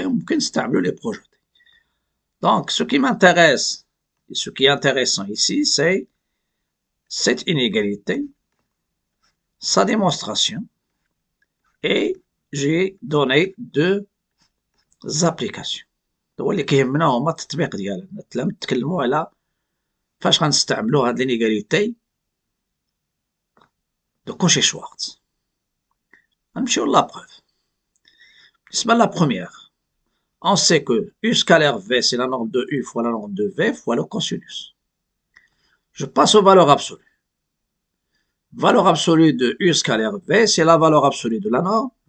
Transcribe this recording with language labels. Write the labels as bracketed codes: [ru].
[fr] On peut les projeter. Donc, ce qui m'intéresse, et ce qui est intéressant ici, c'est cette inégalité, sa démonstration, et j'ai donné deux applications. [ar] هو اللي كيهمنا هما التطبيق ديالها. نتكلموا على فاش غنستعملوا هاد لينيغاليتي دو كوشي شوارتز. غنمشيو لا بروف. بالنسبة لا بروميير [fr] on sait que U scalaire V c'est la norme de U fois la norme de V fois le cosinus. Je passe aux valeurs absolues. Valeur absolue de U scalaire V c'est la valeur absolue de la norme.